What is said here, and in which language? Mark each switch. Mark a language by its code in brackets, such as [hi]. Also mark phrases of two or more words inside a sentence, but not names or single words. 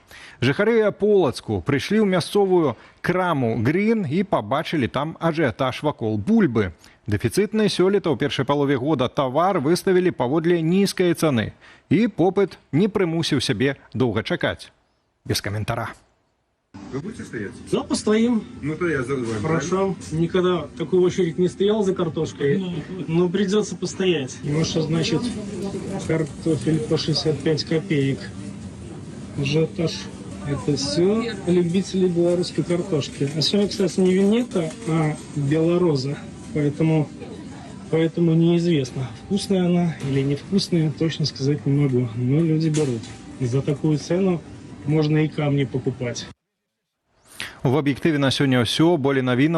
[be] Жыхары Полацку прыйшлі ў мясцовую краму «Грін» і пабачылі там ажыятаж вакол бульбы. Дэфіцытны сёлета ў першай палове года тавар выставілі паводле нізкай цаны. І попыт не прымусіў сябе доўга чакаць. Без каментара. [ru] Вы будете стоять? Да, постоим. Ну, то я забываю. Хорошо. Никогда в такую очередь не стоял за картошкой, но придется постоять. Ну, что значит картофель по 65 копеек. Ажиотаж. Это все любители белорусской картошки. А сегодня, кстати, не винета, а белороза. Поэтому неизвестно, вкусная она или невкусная, точно сказать не могу. Но люди берут. За такую цену можно и камни покупать. [be] В аб'ектыве на сёння ўсё. Болей навінаў